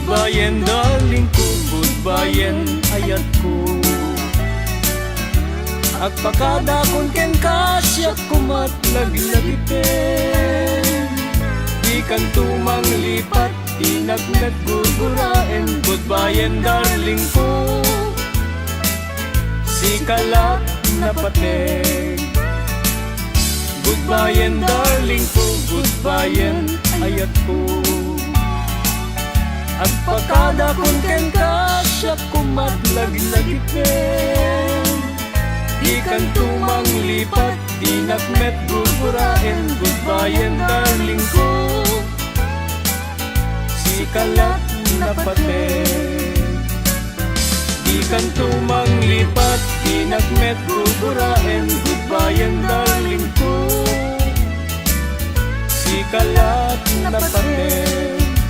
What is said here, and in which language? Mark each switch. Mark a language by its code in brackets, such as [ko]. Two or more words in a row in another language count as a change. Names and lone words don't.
[en] Goodbye and darling [ilo] ko, [en] goodbye and [ilo] ayat ko. Agpakada kung ken kasya kumat laglagiten. Di kan tumang lipat, di nagmet gurgurain. [en] Goodbye and darling [ilo] ko, si kalat na pating. [en] Goodbye and darling [ilo] ko, [en] goodbye and [ilo] ayat ko. Agpakada kung ken kasya kumat laglagiten. Di kan tumang lipat, di nagmet gurgurain. [en] Goodbye and darling [ilo] ko, si kalat na pating. Di kan tumang lipat, di nagmet gurgurain. [en] Goodbye and darling [ilo] ko, si kalat na pating.